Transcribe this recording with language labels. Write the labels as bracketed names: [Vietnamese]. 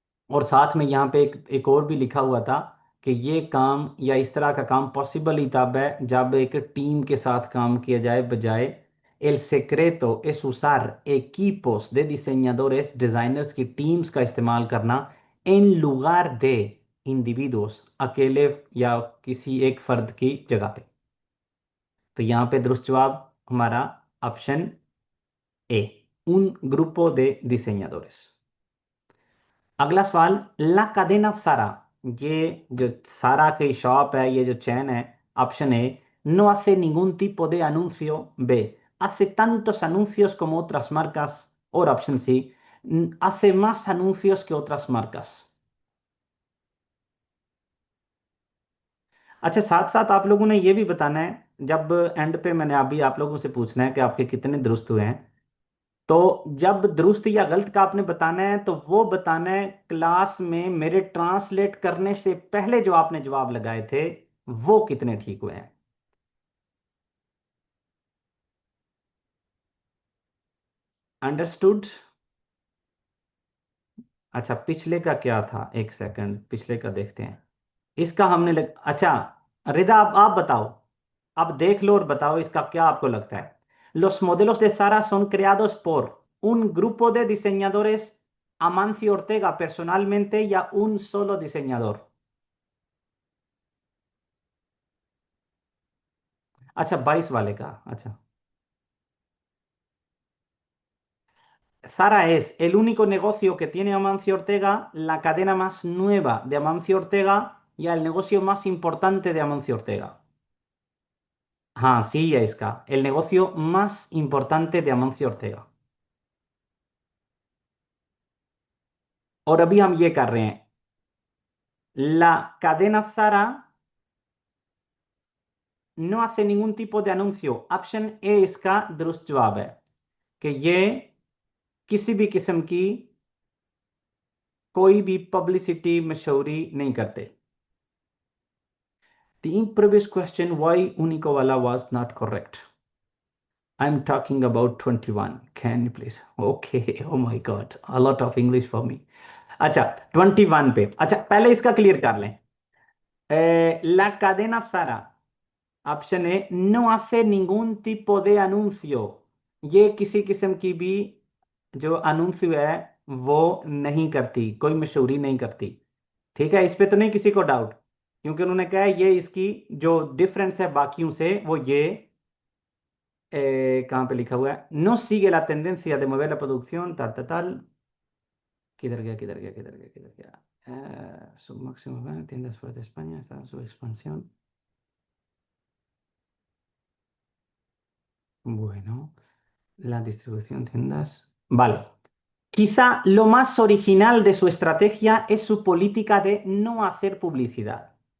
[Hindi] और साथ में यहाँ पे एक और भी लिखा हुआ था कि ये काम या इस तरह का काम पॉसिबल ही तब है जब एक टीम के साथ काम किया जाए, बजाय [Spanish] el secreto es usar equipos de diseñadores, [Hindi] designers की टीम्स का इस्तेमाल करना [Spanish] en lugar de individuos, [Hindi] अकेले या किसी एक फर्द की जगह पे। तो यहाँ पे दुरुस्त जवाब हमारा option A, [Spanish] un grupo de diseñadores। [Hindi] अगला सवाल, ला cadena Zara, ये जो सारा की शॉप है, ये जो चैन है, option A [Spanish] no hace ningún tipo de anuncio, B hace tantos anuncios como otras marcas, [Hindi] और option C [Spanish] hace más anuncios que otras marcas। [Hindi] अच्छा, साथ साथ आप लोगों ने ये भी बताना है, जब एंड पे मैंने अभी आप लोगों से पूछना है कि आपके कितने दुरुस्त हुए हैं, तो जब दुरुस्त या गलत का आपने बताना है तो वो बताना है क्लास में मेरे ट्रांसलेट करने से पहले जो आपने जवाब लगाए थे वो कितने ठीक हुए हैं। अंडरस्टूड? अच्छा, पिछले का क्या था, एक सेकंड पिछले का देखते हैं। इसका अच्छा, रिदा आप बताओ, आप देख लो और बताओ इसका क्या आपको लगता है। [Spanish] Los modelos de Zara son creados por un grupo de diseñadores, Amancio Ortega personalmente या un solo diseñador। [Hindi] अच्छा, 22 वाले का, अच्छा। [Spanish] Zara es el único negocio que tiene Amancio Ortega, la cadena más nueva de Amancio Ortega y el negocio más importante de Amancio Ortega। हाँ, sí है इसका, el negocio más importante de Amancio Ortega। [Hindi] और अभी हम ये कर रहे हैं, [Spanish] la cadena Zara no hace ningún tipo de anuncio। [Hindi] Option A इसका दुरुस्त जवाब है कि ये किसी भी किस्म की कोई भी पब्लिसिटी मशहूरी नहीं करते। [English] The previous question, why unico wala was not correct? I'm talking about 21. Can you please? Okay. Oh my God. A lot of English for me. [Hindi] अच्छा, 21 पे, अच्छा पहले इसका क्लियर कर लें। [Spanish] La cadena Zara, [Hindi] option A [Spanish] no hace ningún tipo de anuncio, [Hindi] ये किसी किस्म की भी जो अनूंसियो है वो नहीं करती, कोई मशहूरी नहीं करती। ठीक है, इस पे तो नहीं किसी को डाउट, क्योंकि उन्होंने कहा है ये इसकी जो डिफरेंस है बाकियों से वो ये कहाँ पे लिखा हुआ है, [Spanish] no sigue la tendencia de mover la producción tal tal tal। [Hindi] किधर गया किधर गया किधर गया किधर गया, [Spanish] su máximo tiendas fuera de España está en su expansión। Bueno, la distribución de tiendas. Vale. Quizá lo más original de su estrategia es su política de no hacer publicidad.